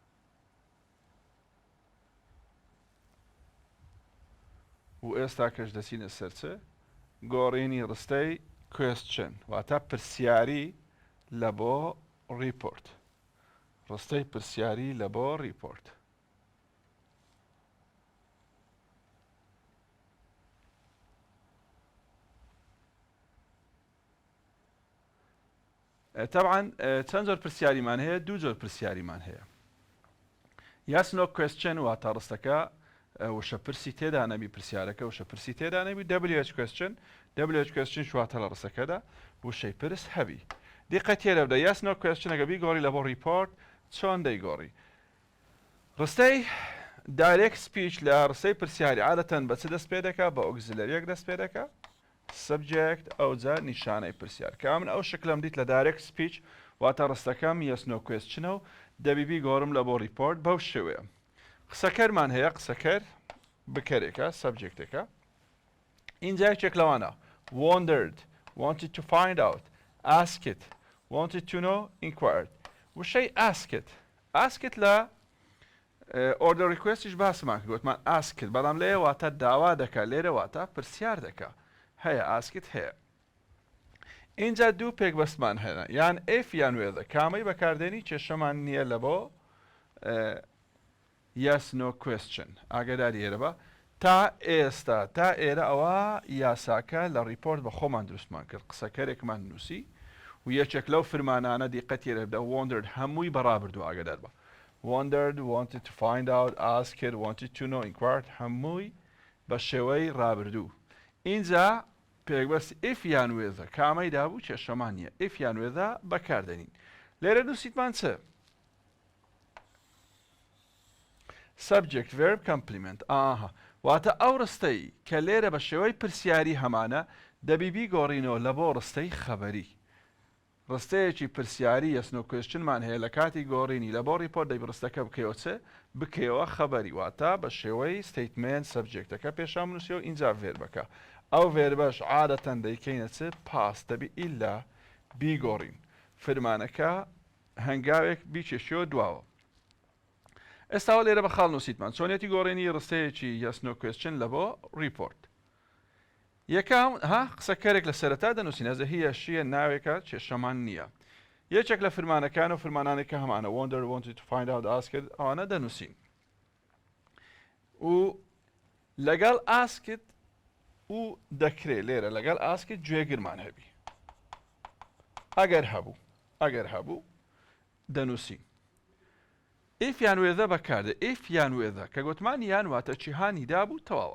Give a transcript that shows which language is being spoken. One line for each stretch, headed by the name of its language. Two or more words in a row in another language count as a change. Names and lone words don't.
Central Kurdish: و ئێستا کەش دەچینە سەرچە گۆڕینی ڕستەی کوێستچن واتە پرسیاری لە بۆ ریپۆرت ڕستەی پرسیاری لە بۆ ریپۆرت طبعا چەند جۆر پرسیاریمان هەیە دوو جۆر پرسیاریمان هەیە
English: yes no question
Central Kurdish: واتە ڕستەکە وشە پرسی تێدا نەبی پرسیارەکە وشە پرسی تێدا نەبی
English: WH question WH question
Central Kurdish: شواتە لە ڕستەکەدا وشەی پرس هەبی دیقەت تێرە بدە
English: yes no question
Central Kurdish: ئەگە بیگۆڕی لە بۆ ریپۆرت چۆن دەیگۆڕی ڕستەی
English: direct speech
Central Kurdish: لە ڕستەی پرسیاری عادەتەن بە چ دەست پێ دەکا بە ئۆگزیلەریەک دەست پێ دەکا سبجەکت ئەوجا نیشانەی پرسیار کە من ئەو شکلم دیت لە
English: direct speech
Central Kurdish: واتە ڕستەکەم
English: yes no question
Central Kurdish: و دەبیبی گۆڕم لە بۆ ریپۆرت بەو شێوەیە قسەکەرمان هەیە قسەکەر بکەرێکە سبجەکتەکە اینجا یەکێک لەوانە
English: wondered wanted to find out asked wanted to know inquired
Central Kurdish: وشەی asked لە
English: order requestیش
Central Kurdish: باسمان کرد گوتمان asked بەڵام لێ واتە داوا دەکا لێرە واتە پرسیار دەکا هەیە asked هەیە اینجا دوو پێکبەستمان هەیە یان if یان whether کامەی بەکاردێنی کێشەمان نییە لە بۆ
English: yes no question
Central Kurdish: ئاگاداری ئێرە بە تا ئێستا تا ئێرە ئەوە یاساکە لە ریپۆرت بە خۆمان دروستمان کرد قسەکەرێکمان نووسی و یەکێک لەو فرمانانە دیقەت تێرە بدە wondered هەمووی بەڕابردوو ئاگادار بە
English: wondered wanted to find out asked wanted to know inquired
Central Kurdish: هەمووی بە شێوەی ڕابردوو اینجا پێکبەست if یان whether کامەی دابوو کێشەمان نییە if یان whether بەکاردێنین لێرە نووسیتمان چ
English: subject verb complement
Central Kurdish: واتە ئەو ڕستەی کە لێرە بە شێوەی پرسیاری هەمانە دەبیبی گۆڕینەوە لە بۆ ڕستەی خەبەری ڕستەیەکی پرسیاری
English: yes no questionمان
Central Kurdish: هەیە لە کاتی گۆڕینی لە بۆ ریپۆرت دەبی ڕستەکە بکەوە چێ بکەوە خەبەری واتە بە شێوەی ستەیتمنت سبجەکتەکە پێشام نووسیەوە ئینجا ڤێربەکە ئەو ڤێربەش عادەتەن دەیکەینە چ پاس دەبی ئیلا بیگۆڕین فرمانەکە هەنگاوێک بیکێشیەوە دواوە. ئێستاوە لێرە بە خاڵ نووسیتمان چۆنێتی گۆڕێنی ڕستەیەکی
English: yes no question
Central Kurdish: لە بۆ ریپۆرت. یەکەم قسەکەرێک لە سەرەتا دەنووسین ئەزە هیە شیە ناوێکە کێشەمان نییە. یەکێک لە فرمانەکان و فرمانانێکە هەمانە
English: wonder wanted to find out asked
Central Kurdish: ئەوانە دەنووسین. و لەگەڵ ئاسکت و دەکرێت لێرە لەگەڵ ئاسکت گوێگرمان هەبی. ئەگەر هەبوو دەنووسین. ئیف یان وێذە بەکاردە ئیف یان وێذە کە گوتمان یان واتە چیهانی دابوو تەواوە.